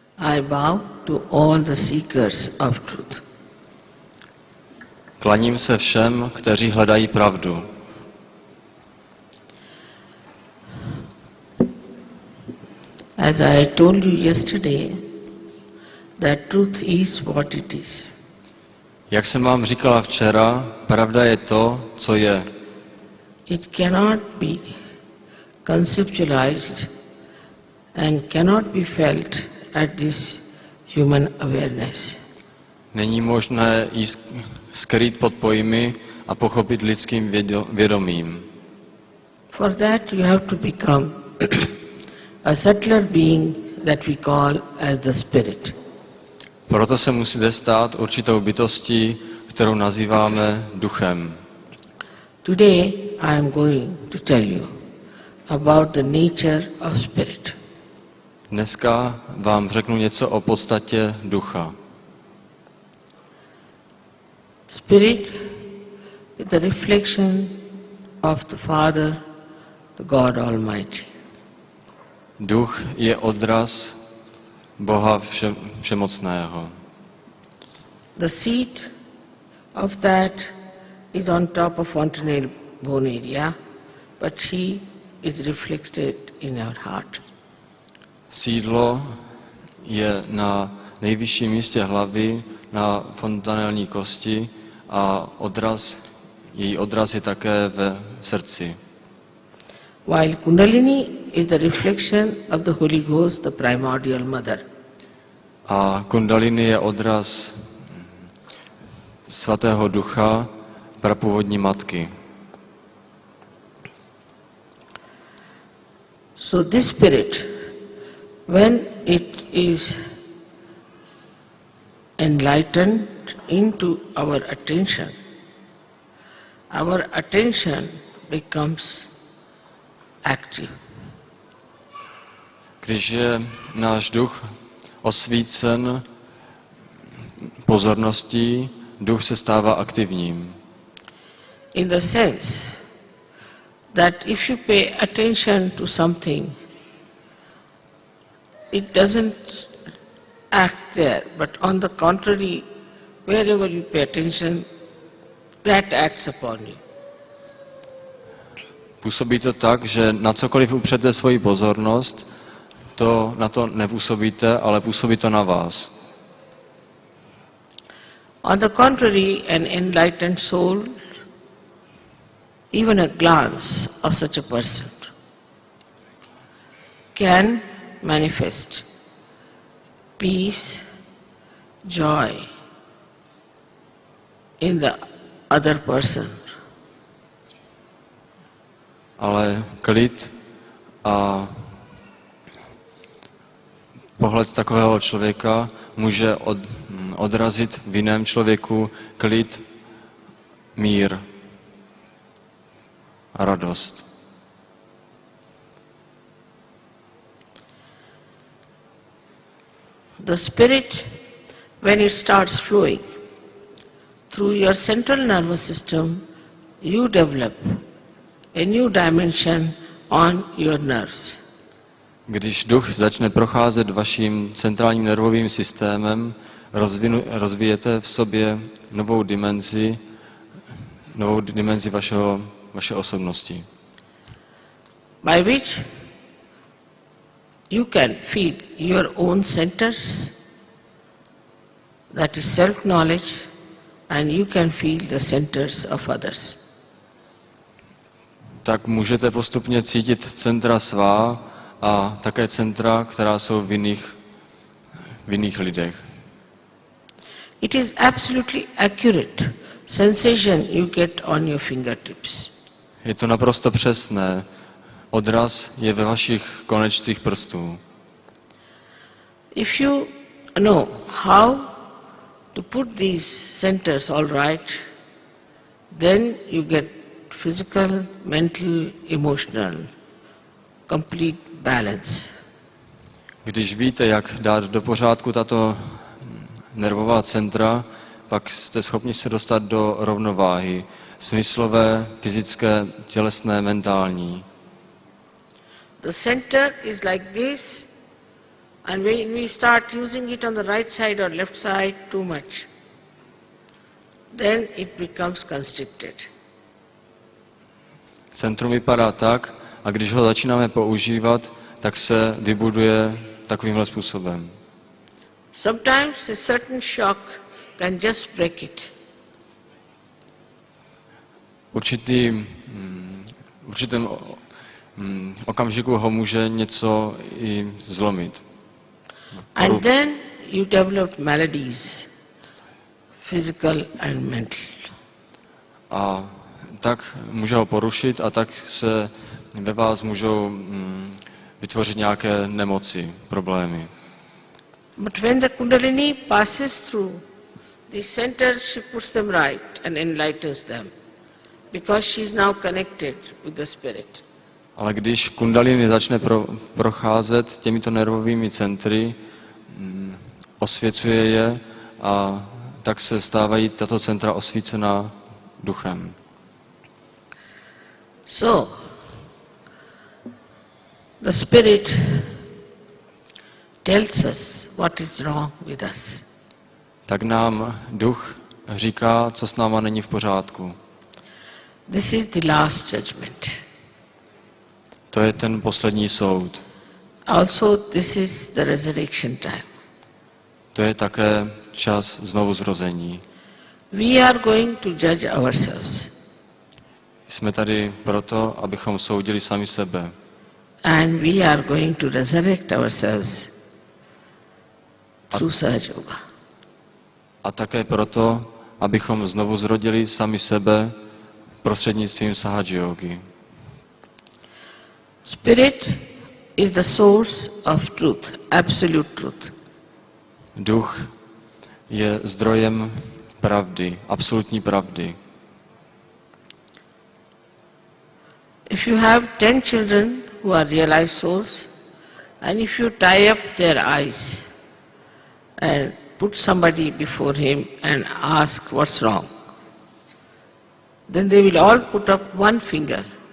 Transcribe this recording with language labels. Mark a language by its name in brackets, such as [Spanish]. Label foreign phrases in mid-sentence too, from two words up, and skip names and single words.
[English] I bow to all the seekers of truth. [Czech] Klaním se všem, kteří hledají pravdu. [English] As I told you yesterday, that truth is what it is. [Czech] Jak jsem vám říkala včera, pravda je to, co je. [English] It cannot be conceptualized and cannot be felt at this human awareness. [Czech] Není možné ji skrýt pod pojmy a pochopit lidským vědomím. [English] For that you have to become a subtler being that we call as the spirit. [Czech] Proto se musíte stát určitou bytostí, kterou nazýváme duchem. [English] Today I am going to tell you about the nature of spirit. [Czech] Dneska vám řeknu něco o podstatě ducha. [English] Spirit is the reflection of the Father, the God Almighty. [Czech] Duch je odraz Boha všemocného. [English] The seat of that is on top of fontanel bone area, but he is reflected in our heart. [Czech] Sídlo je na nejvyšším místě hlavy, na fontanelní kosti a její odraz je také ve srdci. [English] While Kundalini is the reflection of the Holy Ghost, the primordial mother. [Czech] A Kundalini je odraz Svatého Ducha, prapůvodní matky. [English] So this spirit, when it is enlightened into our attention becomes active. [Czech] Když je náš duch osvícen pozorností, duch se stává aktivním. [English] In the sense that if you pay attention to something, it doesn't act there, but on the contrary, wherever you pay attention, that acts upon you. [Czech] Působí to tak, že na cokoliv upřete svoji pozornost, na to nepůsobíte, ale působí to na vás. [English] On the contrary, an enlightened soul, even a glance of such a person, can manifest peace, joy in the other person. [Czech] Ale klid a pohled takového člověka může odrazit v jiném člověku klid, mír a radost. [English] The spirit, when it starts flowing through your central nervous system, you develop a new dimension on your nerves. [Czech] Když duch začne procházet vaším centrálním nervovým systémem, rozvíjete v sobě novou dimenzi vaše osobnosti. [English] By which you can feel your own centers, that is self-knowledge, and you can feel the centers of others. [Czech] Tak můžete postupně cítit centra svá a také centra, která jsou v jiných lidech. [English] It is absolutely accurate sensation you get on your fingertips. [Czech] Je to naprosto přesné. Odraz je ve vašich konečcích prstů. [English] If you know how to put these centers all right, then you get physical, mental, emotional, complete balance. [Czech] Když víte, jak dát do pořádku tato nervová centra, pak jste schopni se dostat do rovnováhy smyslové, fyzické, tělesné, mentální. [English] The center is like this, And when we start using it on the right side or left side too much, then it becomes constricted. [Czech] Centrum vypadá tak, a když ho začínáme používat, tak se vybuduje takovýmhle způsobem. [English] Sometimes a certain shock can just break it. [Czech] Určitém okamžiku ho může něco i zlomit. [English] And then you develop maladies, physical and mental. [Czech] A tak může ho porušit a tak se ve vás můžou vytvořit nějaké nemoci, problémy. [English] But when the Kundalini passes through these centers, she puts them right and enlightens them, because she is now connected with the spirit. [Czech] Ale když kundalini začne procházet těmito nervovými centry, osvěcuje je a tak se stávají tato centra osvícená duchem. [English] So, the spirit tells us what is wrong with us. [Czech] Tak nám duch říká, co s náma není v pořádku. [English] This is the last judgment. [Czech] To je ten poslední soud. [English] Also, this is the resurrection time. [Czech] To je také čas znovu zrození. [English] We are going to judge ourselves. [Czech] Jsme tady proto, abychom soudili sami sebe. [English] And we are going to resurrect ourselves through Sahaja Yoga. [Czech] A také proto, abychom znovu zrodili sami sebe prostřednictvím Sahaja Yogy. [English] Spirit is the source of truth, absolute truth. [Czech] Duch je zdrojem pravdy, absolutní pravdy. [English] If you have 10 children who are realized souls, and if you tie up their eyes and put somebody before him and ask what's wrong, then they will all put up one finger.